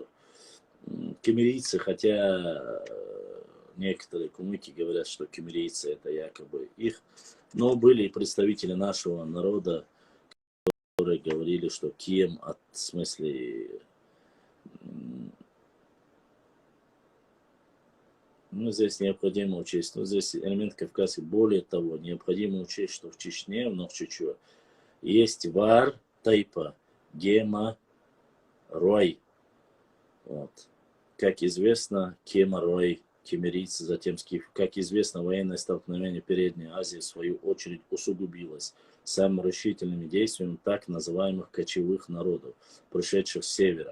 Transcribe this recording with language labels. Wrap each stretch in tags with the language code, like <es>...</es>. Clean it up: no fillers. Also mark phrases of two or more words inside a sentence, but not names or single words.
<ru>Кемерийцы, хотя некоторые кумыки говорят, что кемерийцы это якобы их, но были и представители нашего народа, которые говорили, что кем от в смысле, ну, здесь необходимо учесть, ну, здесь элемент кавказский, более того, необходимо учесть, что в Чечне, в Нохчичуа, есть вар, тайпа, гема, рой. Вот. Как известно, Кема, Рой, кемерийцы, затем скифы. Как известно, военное столкновение Передней Азии в свою очередь усугубилось самыми решительными действиями так называемых кочевых народов, пришедших с севера.</ru>